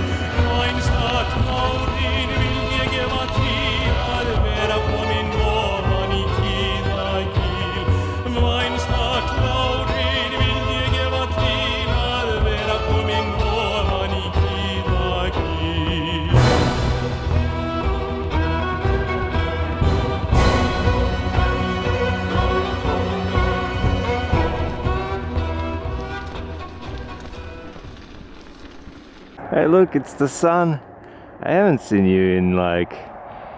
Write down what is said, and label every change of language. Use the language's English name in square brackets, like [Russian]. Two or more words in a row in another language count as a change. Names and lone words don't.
[Icelandic] Vænsta tárin vil ég gefa til að vera kominn ofan í Kiðagil. Vænsta tárin vil ég gefa til að vera kominn ofan í Kiðagil. [English] Hey look, it's the sun. I haven't seen you in like 2 weeks.